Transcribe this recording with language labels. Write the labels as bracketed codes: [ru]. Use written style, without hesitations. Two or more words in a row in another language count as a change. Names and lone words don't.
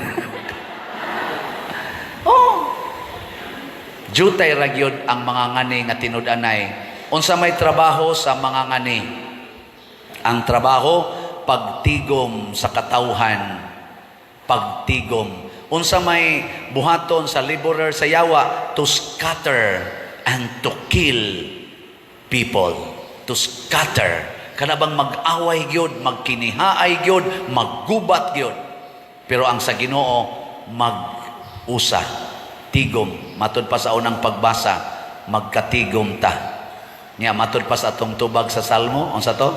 [ceb] Jutay ragyod ang mga ngani nga tinud-anay. Unsa may trabaho sa mga ngani? Ang trabaho pagtigom sa katawhan. Pagtigom. Unsa may buhaton sa laborer sa yawa? [en] To scatter and to kill people. To scatter. [ceb] Kana bang mag-away gyud, magkinihaay gyud, maggubat gyud. Pero ang sa Ginoo mag-usa, tigom. Matud pa sa unang pagbasa, magkatigom ta. Nya matud pa sa atong tubag sa Salmo, unsa to?